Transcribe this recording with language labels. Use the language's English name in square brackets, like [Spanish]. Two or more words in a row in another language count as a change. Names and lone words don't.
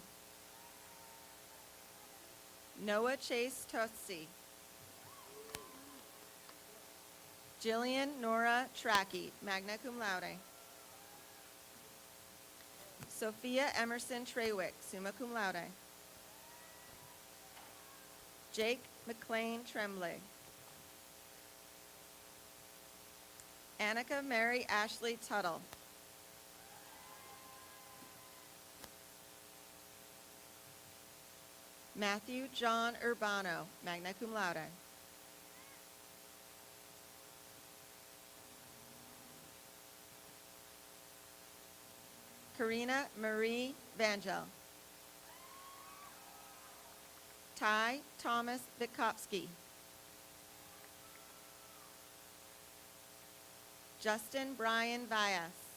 [English] Noah Chase Totsi. Jillian Nora Tracky, [Latin] magna cum laude. [English] Sophia Emerson Treywick, [Latin] summa cum laude. [English] Jake McLean Tremblay. Annika Mary Ashley Tuttle. Matthew John Urbano, [Latin] magna cum laude. [English] Karina Marie Vangel. Ty Thomas Vitkowski. Justin Brian Vyas.